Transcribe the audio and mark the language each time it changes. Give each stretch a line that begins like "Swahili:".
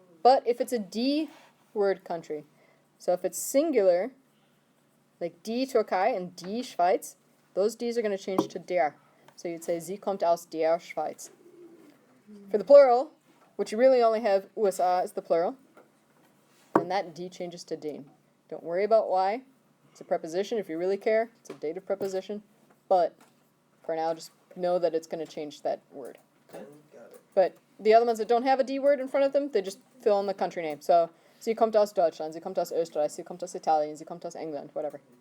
English: But if it's a D word country, so if it's singular, like die Türkei and die Schweiz, those D's are going to change to der. So you'd say
German: sie kommt aus der Schweiz.
English: For the plural, which you really only have USA as the plural, and that D changes to den. Don't worry about why. It's a preposition if you really care. It's a dative preposition. But for now, just know that it's going to change that word. Got it. But the other ones that don't have a D word in front of them, they just fill in the country name.
German: So, sie kommt aus Deutschland, sie kommt aus Österreich, sie kommt aus Italien, sie kommt aus England,
English: whatever.